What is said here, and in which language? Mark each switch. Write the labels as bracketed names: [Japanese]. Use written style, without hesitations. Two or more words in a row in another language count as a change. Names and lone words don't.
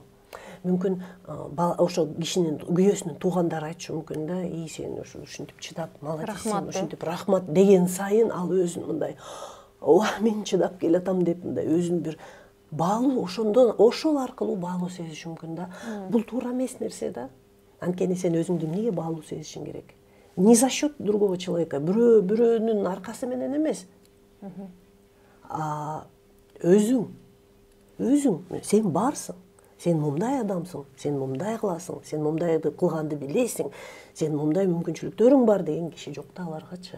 [Kyrgyz] Мүмкүн ошо кишинин күйөөсүнүн туугандары айтышы мүмкүн да: сен ушинтип чыдап, молодец, сен ушинтип рахмат деген сайын ал өзүн мындай: мен чыдап келатам деп, мындай өзүн бир баалуу, ошол аркылуу баалуу сезиши мүмкүн да. Бул туура эмес нерсе да. Анткени сен өзүңдү эмнеге баалуу сезишиң керек? [Russian] Не за счет другого человека, [Kyrgyz] бирөөнүн аркасы менен эмес. Өзүң, сен барсың. Сен мындай адамсың, сен мындай кыласың, сен мындайды кылганды билесиң, сен мындай мүмкүнчүлүктөрүң бар деген киши жок да аларгачы.